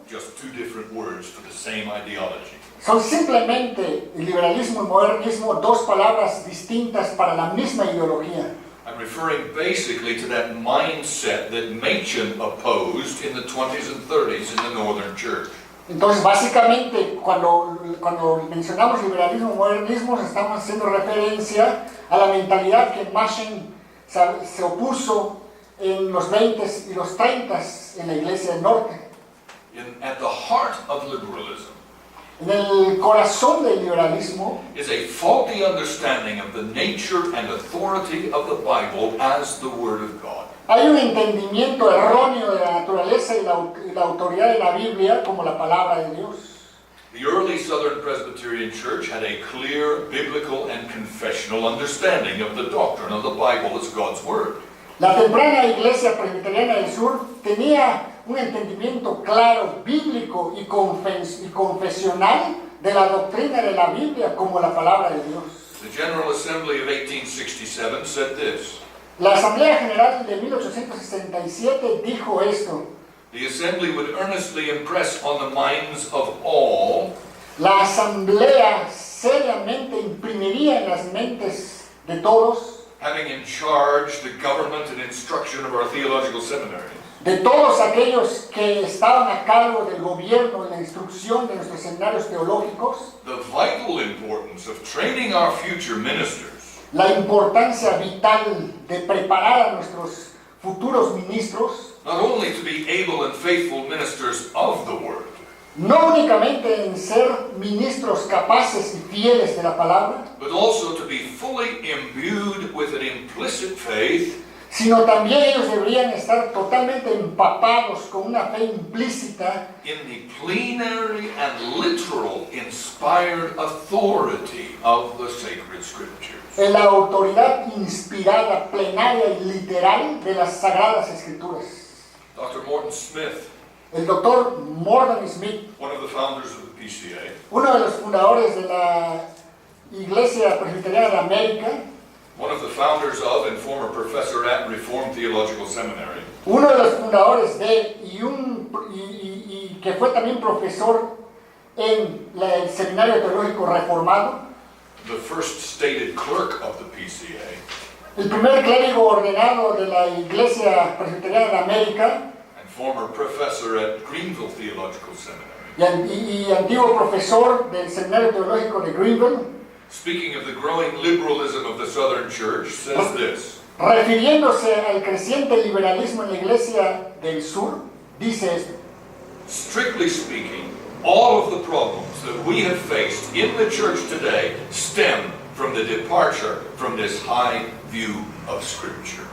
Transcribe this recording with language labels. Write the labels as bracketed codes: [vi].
[en] just two different words for the same ideology. [es] son simplemente el liberalismo y modernismo dos palabras distintas para la misma ideología. [en] I'm referring basically to that mindset that Machen opposed in the 20s and 30s in the northern church. [es] Entonces, básicamente, cuando mencionamos liberalismo y modernismo, estamos haciendo referencia a la mentalidad que Machen se opuso en los 20s y los 30s en la iglesia del norte. [en] At the heart of liberalism [es] En el corazón del liberalismo [en] is a faulty understanding of the nature and authority of the Bible as the Word of God. [es] hay un entendimiento erróneo de la naturaleza y la autoridad de la Biblia como la palabra de Dios. [en] The early Southern Presbyterian Church had a clear biblical and confessional understanding of the doctrine of the Bible as God's Word. [es] La temprana Iglesia Presbiteriana del Sur tenía un entendimiento claro, bíblico y confesional de la doctrina de la Biblia como la palabra de Dios. [en] The General Assembly of 1867 said this: [es] La Asamblea General de 1867 dijo esto: [en] the Assembly would earnestly impress on the minds of all [es] la Asamblea seriamente imprimiría en las mentes de todos, [en] having in charge the government and instruction of our theological seminaries, [es] de todos aquellos que estaban a cargo del gobierno y la instrucción de nuestros seminarios teológicos, [en] the vital importance of training our future ministers [es] la importancia vital de preparar a nuestros futuros ministros, [en] not only to be able and faithful ministers of the Word, [es] no únicamente en ser ministros capaces y fieles de la palabra, [en] but also to be fully imbued with an implicit faith [es] sino también ellos deberían estar totalmente empapados con una fe implícita [en] in the plenary and literal inspired authority of the sacred scriptures. [es] en la autoridad inspirada, plenaria y literal de las Sagradas Escrituras. [en] Dr. Morton Smith, [es] El doctor Morton Smith, [en] one of the founders of the PCA, [es] uno de los fundadores de la Iglesia Presbiteriana de América, [en] one of the founders of and former professor at Reformed Theological Seminary, [es] uno de los fundadores de y que fue también profesor en el Seminario Teológico Reformado, [en] the first stated clerk of the PCA, [es] el primer clérigo ordenado de la Iglesia Presbiteriana de América [en] and former professor at Greenville Theological Seminary, [es] y antiguo profesor del Seminario Teológico de Greenville, [en] speaking of the growing liberalism of the Southern Church, says this: [es] refiriéndose al creciente liberalismo en la Iglesia del Sur, dice esto: [en] strictly speaking, all of the problems that we have faced in the church today stem from the departure from this high view of Scripture.